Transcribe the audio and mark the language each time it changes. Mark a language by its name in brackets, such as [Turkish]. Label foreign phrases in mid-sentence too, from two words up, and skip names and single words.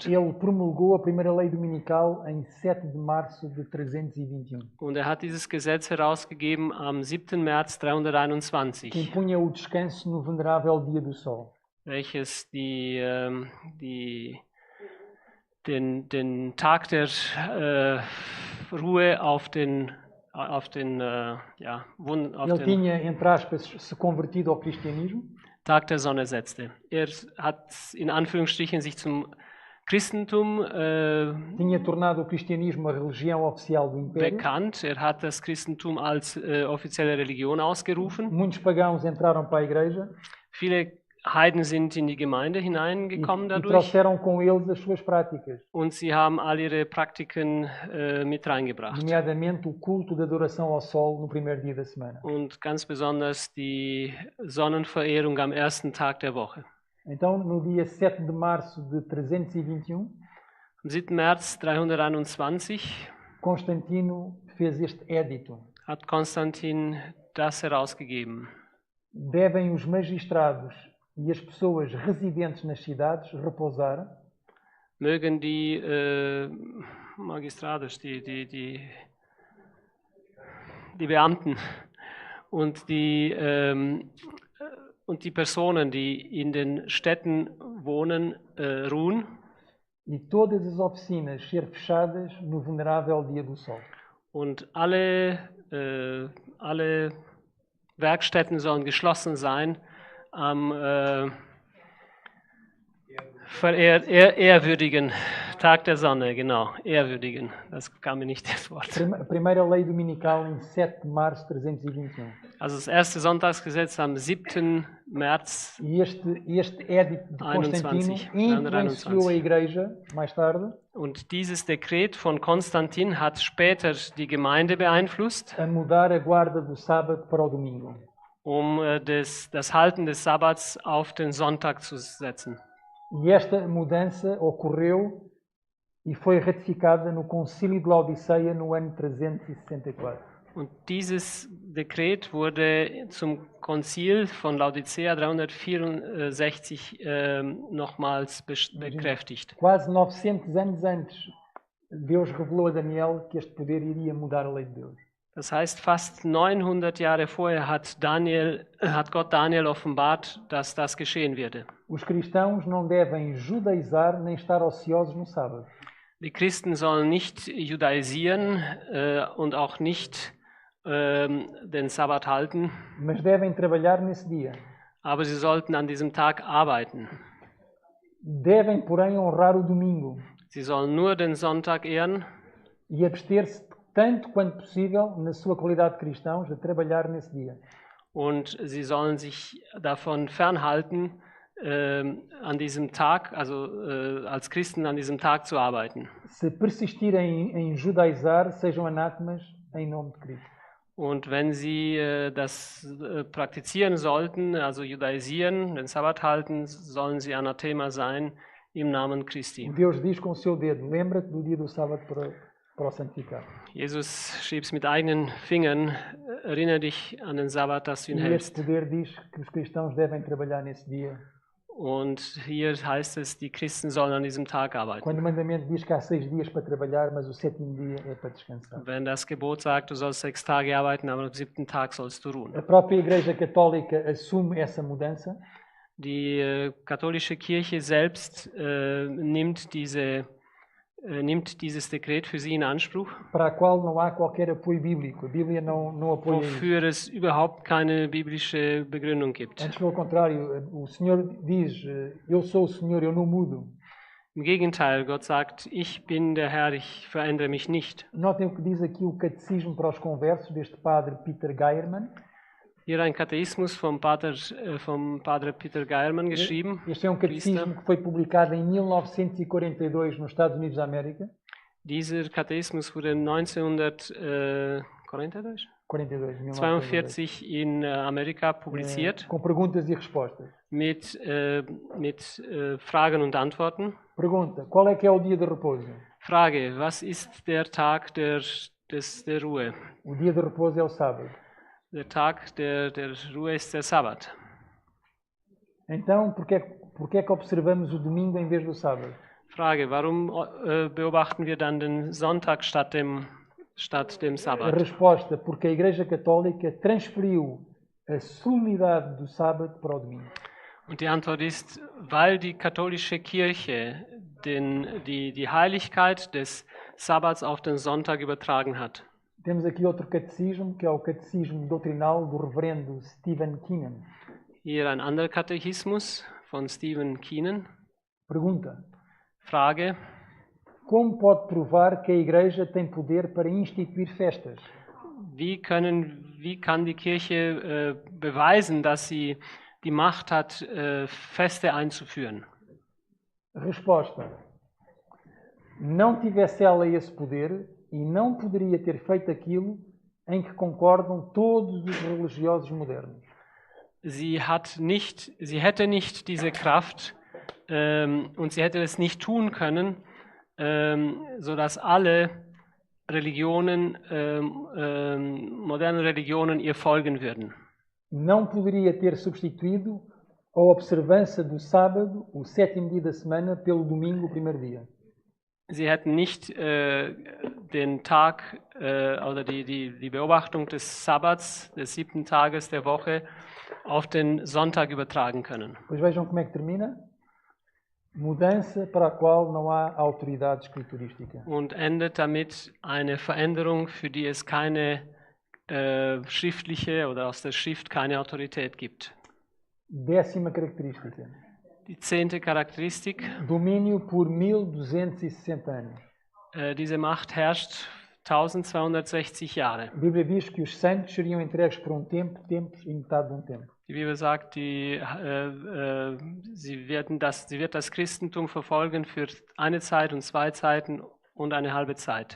[Portuguese] Ele promulgou a primeira lei dominical em 7 de março de 321, [German] Und er hat dieses Gesetz herausgegeben am 7. März [Portuguese] que 321, impunha o descanso no venerável dia do sol. [German] welches den Tag der Ruhe auf den [Portuguese] Ele tinha, entre aspas, se convertido ao cristianismo. [German] Tag der Sonne setzte. Er hat in Anführungsstrichen sich zum Christentum [Portuguese] Tinha tornado o cristianismo a religião oficial do império. [German] bekannt. Er hat das Christentum als offizielle Religion ausgerufen. [Portuguese] Muitos pagãos entraram para a igreja. [German] Viele Heiden sind in die Gemeinde [Portuguese] e [German] hineingekommen dadurch [Portuguese] trouxeram com eles as suas práticas, [German] und sie haben all ihre Praktiken mit reingebracht. [Portuguese] nomeadamente o culto de adoração ao sol no primeiro dia da semana. [German] Und ganz besonders die Sonnenverehrung am ersten Tag der Woche. [Portuguese] Então, no dia 7 de março de 321, [German] Am 7. März 321 [Portuguese] Constantino fez este édito. [German] hat Konstantin das herausgegeben. [Portuguese] Devem os magistrados e as pessoas residentes nas cidades repousar [German] Mögen die Magistrados, die Beamten und die Personen, die in den Städten wohnen, ruhen [Portuguese] e todas as oficinas ser fechadas no venerável dia do sol. [German] und alle Werkstätten sollen geschlossen sein am ehrwürdigen Tag der Sonne, genau, ehrwürdigen, das kam mir nicht das Wort. [Portuguese] A primeira lei dominical em 7 de março de 321. [German] Also das erste Sonntagsgesetz am 7. März [Portuguese] E este édito de Constantino 21, influenciou a Igreja, mais tarde, [German] und dieses Dekret von Konstantin hat später die Gemeinde beeinflusst, [Portuguese] a mudar a guarda do sábado para o domingo. [German] um das Halten des Sabbats auf den Sonntag zu setzen. [Portuguese] E esta mudança ocorreu e foi ratificada no Concílio de Laodiceia no ano 364. [German] Und dieses Dekret wurde zum Konzil von Laodicea 364 nochmals bekräftigt. [Portuguese] Quase 900 anos antes, Deus revelou a Daniel que este poder iria mudar a lei de Deus. [German] Das heißt, fast 900 Jahre vorher hat Gott Daniel offenbart, dass das geschehen würde. [Portuguese] Os cristãos não devem judaizar nem estar ociosos no sábado. [German] Die Christen sollen nicht judaisieren und auch nicht den Sabbat halten, [Portuguese] Mas devem trabalhar nesse dia. [German] aber sie sollten an diesem Tag arbeiten. [Portuguese] Devem, porém, honrar o domingo [German] Sie sollen nur den Sonntag ehren [Portuguese] e abster-se tanto quanto possível, na sua qualidade de cristãos, de trabalhar nesse dia. [German] und sie sollen sich davon fernhalten, an diesem Tag, also als Christen an diesem Tag zu arbeiten. [Portuguese] Se persistirem em judaizar, sejam anátemas em nome de Cristo. [German] Und wenn sie das praktizieren sollten, also judaisieren, den Sabbat halten, sollen sie Anathema sein im Namen Christi. [Portuguese] Deus diz com o seu dedo, lembra-te do dia do sábado para o santificar. [German] Jesus schrieb es mit eigenen Fingern, erinnere dich an den Sabbat, dass du ihn [Portuguese] E [German] hältst. [Portuguese] este poder diz que os cristãos devem trabalhar nesse dia. [German] Und hier heißt es, die Christen sollen an diesem Tag arbeiten. [Portuguese] Quando o mandamento diz que há 6 dias para trabalhar, mas o 7º dia é para descansar. [German] Wenn das Gebot sagt, du sollst 6 Tage arbeiten, aber am 7. Tag sollst du ruhen. [Portuguese] A própria Igreja Católica assume essa mudança [German] Die katholische Kirche selbst nimmt dieses Dekret für sie in Anspruch, [Portuguese] para a qual não há qualquer apoio bíblico. A Bíblia não apoia isso. [German] wofür es überhaupt keine biblische Begründung gibt. [Portuguese] Antes, pelo contrário, o Senhor diz, eu sou o Senhor, eu não mudo. [German] Im Gegenteil, Gott sagt, ich bin der Herr, ich verändere mich nicht. [Portuguese] Notem o que diz aqui o Catecismo para os Conversos, deste padre Peter Geiermann. [German] Hier ein Katechismus vom Padre Peter Geiermann geschrieben. [Portuguese] Este é um catecismo que foi publicado em 1942 nos Estados Unidos da América. [German] Dieser Katechismus wurde 1942? 42, 42 in Amerika publiziert [Portuguese] com perguntas e respostas. [German] mit Fragen und Antworten. [Portuguese] Pergunta, qual é que é o dia de repouso? [German] Frage, was ist der Tag der Ruhe? [Portuguese] O dia de repouso é o sábado. [German] Der Tag der Ruhe ist der Sabbat. [Portuguese] Então, por que é que observamos o domingo em vez do sábado? [German] Frage, warum beobachten wir dann den Sonntag statt dem [Portuguese] A [German] Sabbat? [Portuguese] resposta, porque a Igreja Católica transferiu a solenidade do sábado para o domingo. [German] Und die Antwort ist, weil die katholische Kirche die Heiligkeit des Sabbats auf den Sonntag übertragen hat. [Portuguese] Temos aqui outro catecismo, que é o Catecismo Doutrinal do Reverendo Stephen Keenan. [German] Hier ein anderer Katechismus von Stephen Keenan. [Portuguese] Pergunta, [German] Frage, [Portuguese] como pode provar que a Igreja tem poder para instituir festas? [German] wie kann die Kirche beweisen, dass sie die Macht hat, Feste einzuführen? [Portuguese] Resposta: não tivesse ela esse poder e não poderia ter feito aquilo em que concordam todos os religiosos modernos. [German] Sie hätte nicht diese Kraft und sie hätte es nicht tun können, sodass alle Religionen, moderne Religionen ihr folgen würden. [Portuguese] Não poderia ter substituído a observância do sábado, o sétimo dia da semana, pelo domingo, o primeiro dia. [German] Sie hätten nicht den Tag oder die Beobachtung des Sabbats, des 7. Tages der Woche, auf den Sonntag übertragen können. [Portuguese] Pois vejam como é que termina. Mudança para a qual não há autoridade escriturística. [German] Und endet damit eine Veränderung, für die es keine schriftliche oder aus der Schrift keine Autorität gibt. [Portuguese] 10ª característica. [German] Die 10. Charakteristik. [Portuguese] Domínio por 1260 anos. [German] Diese Macht herrscht 1260 Jahre. [Portuguese] A Bíblia diz que os santos seriam entregues por tempo e metade de tempo. [German] Die Bibel sagt, sie wird das Christentum verfolgen für eine Zeit und 2 Zeiten und eine halbe Zeit.